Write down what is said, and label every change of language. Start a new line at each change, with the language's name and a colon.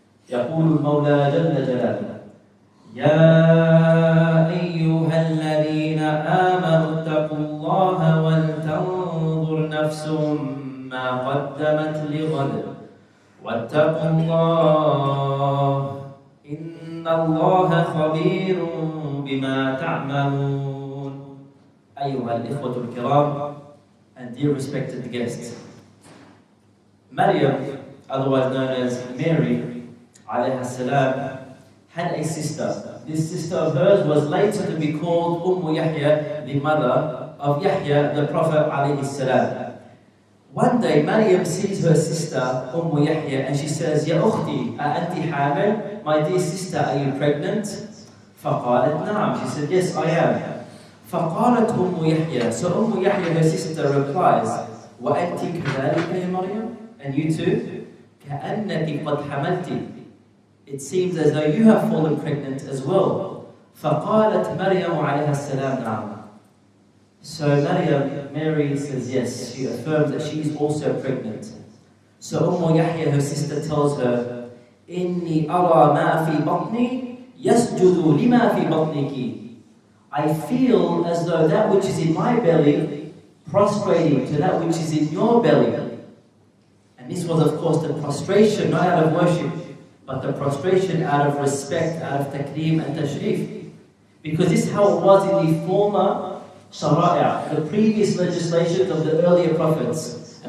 Arabic: يقول المولى جل جلاله: يا أيها الذين آمنوا اتقوا الله ولتنظر نفس ما قدمت لغد واتقوا الله إن الله خبير بما تعملون. أيها الإخوة الكرام
English: and dear respected guests, Maryam, otherwise known as Mary, alayha salam, had a sister. This sister of hers was later to be called Yahya, the mother of Yahya, the Prophet alayhi salam. One day, Maryam sees her sister, Yahya, and she says,
Arabic: Ya ukhti, anti hamil?
English: My dear sister, are you pregnant?
Arabic: فقالت نعم.
English: She said, yes, I am.
Arabic: فقالت يحيى.
English: So Yahya, her sister, replies,
Arabic: وأنت كذلك يا مريم?
English: And you too?
Arabic: كأنك قد حملتِ.
English: It seems as though you have fallen pregnant as well.
Arabic: فقالت مريم عليها السلام نعم.
English: So Mary says yes. She affirms that she is also pregnant. So Yahya, her sister, tells her,
Arabic: إني أرى ما في بطني يسجد لما في بطنك.
English: I feel as though that which is in my belly prostrating to that which is in your belly. And this was, of course, the prostration not out of worship, but the prostration out of respect, out of takreem and tashrif. Because this is how it was in the former shara'a, the previous legislations of the earlier prophets.